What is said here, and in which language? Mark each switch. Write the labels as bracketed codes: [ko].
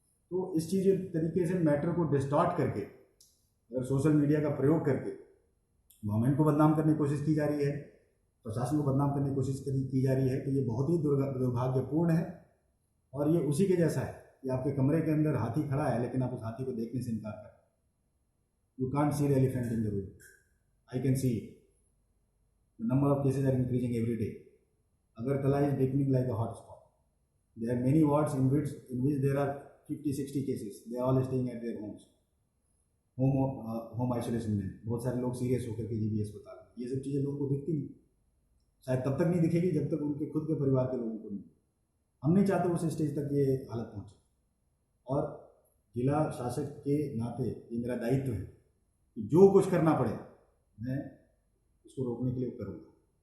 [hi] तो इस चीज़ तरीके से मैटर को डिस्टॉर्ट करके, अगर सोशल मीडिया का प्रयोग करके गवर्नमेंट को बदनाम करने की कोशिश की जा रही है, प्रशासन को बदनाम करने की कोशिश की जा रही है, तो ये बहुत ही दुर्भाग्यपूर्ण है। और ये उसी के जैसा है कि आपके कमरे के अंदर हाथी खड़ा है, लेकिन आप उस हाथी को देखने से इनकार करें। [en] You can't see the elephant in the room, I can see the number of cases are increasing every day. Agartala is becoming like a hotspot. There are many wards in which there are 50-60 cases. They are all staying at their homes. [hi] Home isolation में बहुत सारे लोग serious होकर के GB अस्पताल में। ये सब चीज़ें लोगों को दिखती नहीं, शायद तब तक नहीं दिखेगी जब तक उनके खुद के परिवार के लोगों को नहीं। हम नहीं चाहते उस स्टेज तक ये हालत पहुँचे, और जिला शासक के नाते ये मेरा दायित्व है कि जो कुछ करना पड़े मैं इसको रोकने के लिए करूँगा।